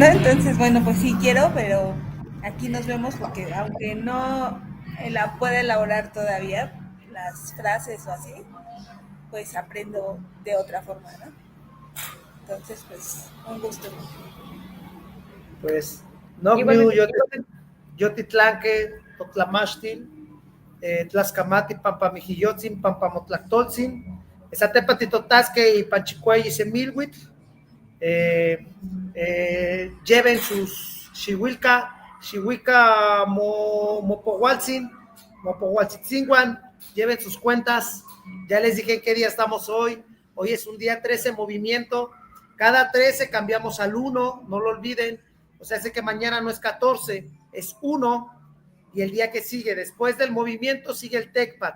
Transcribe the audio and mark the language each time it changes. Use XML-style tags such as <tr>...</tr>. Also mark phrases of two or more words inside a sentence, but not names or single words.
<es>Entonces bueno, pues sí quiero, pero aquí nos vemos porque aunque no la pueda elaborar todavía las frases o así, pues aprendo de otra forma, ¿no? Entonces pues un gusto. Pues, no,</es> <nah>yo titlanque, totlamachtil, tlascamati, pampamijiyotzin, pampamotlactoltzin, esatepatitotasque y panchicuay y semilhuit,</nah> <es>lleven sus</es> <nah>xihuica mopohualtzin, mopohualtzitzinguan,</nah> <es>lleven sus cuentas, ya les dije qué día estamos hoy es un día 13 movimiento, cada 13 cambiamos al 1, no lo olviden. O sea, sé que mañana no es 14, es 1, y el día que sigue, después del movimiento, sigue el Tecpac.</es>